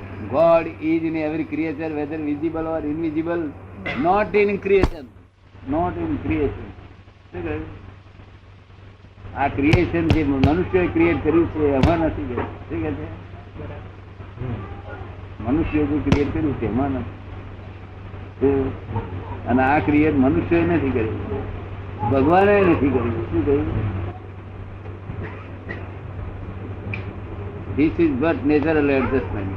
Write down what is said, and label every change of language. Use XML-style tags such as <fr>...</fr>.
<en>God is in every creature, whether visible or invisible, not in creation, not in creation.</en> <gu>શું કહ્યું? આ creation જે મનુષ્યોએ create કર્યું છે એમાં નથી ગયું. શું કહે છે? મનુષ્યો જે ક્રિએટ કર્યું છે એમાં નથી. અને આ ક્રિએટ મનુષ્યોએ નથી કર્યું, ભગવાને નથી કર્યું. શું કહ્યું?</gu> <en>This is but natural adjustment.</en>